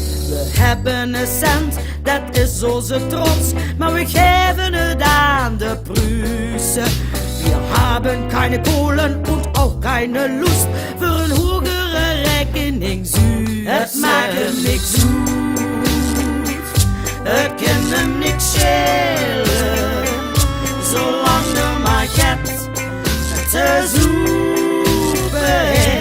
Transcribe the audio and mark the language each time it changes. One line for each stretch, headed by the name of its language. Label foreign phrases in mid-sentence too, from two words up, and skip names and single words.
Dutch: We hebben Essent, dat is onze trots, maar we geven het aan de Prussen.
German: Wir haben keine Kohlen und auch keine Lust für
Dutch: een hogere
German: Rechnung Süd.
Dutch: Het maakt hem niks uit, het kan hem niks schelen, zolang er maar gaat te zoepen.